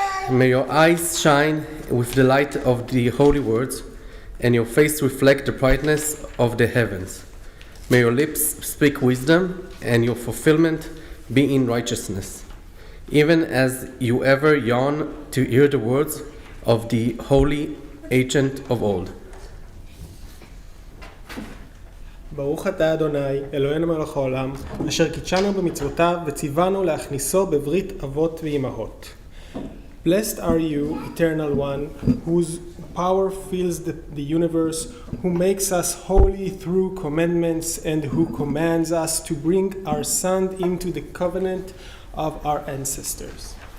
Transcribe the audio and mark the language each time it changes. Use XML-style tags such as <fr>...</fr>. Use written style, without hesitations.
<en>May your eyes shine with the light of the holy words, and your face reflect the brightness of the heavens. May your lips speak wisdom, and your fulfillment be in righteousness, even as you ever yearn to hear the words of the holy ancient of old.</en> <he>ברוך אתה אדוני, אלוהינו מלך העולם, אשר קידשנו במצוותיו וציוונו להכניסו בברית אבות ואימהות.</he> <en>Blessed are you, eternal one, whose power fills the universe, who makes us holy through commandments, and who commands us to bring our son into the covenant of our ancestors.</en>